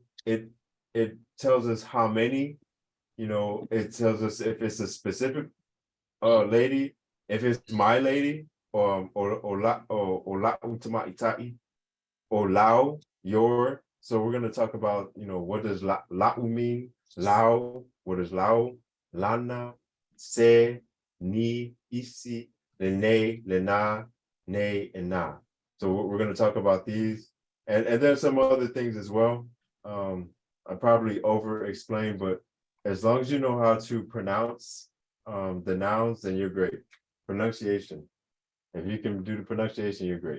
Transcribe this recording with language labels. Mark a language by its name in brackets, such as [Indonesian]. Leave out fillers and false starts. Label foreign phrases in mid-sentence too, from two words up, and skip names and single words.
[English] It tells us how many, it tells us if it's a specific lady, if it's my lady, or [Samoan] la utama'itai, [English] or lao, your. So we're gonna talk about, what does la'u mean? [Samoan] Lao, [English] what is [Samoan] lao? Lana, se, ni, isi, lene, lena, ne, [English] and na. So we're gonna talk about these, and there's some other things as well. I probably over explained, but as long as you know how to pronounce the nouns, then you're great. Pronunciation. If you can do the pronunciation, you're great.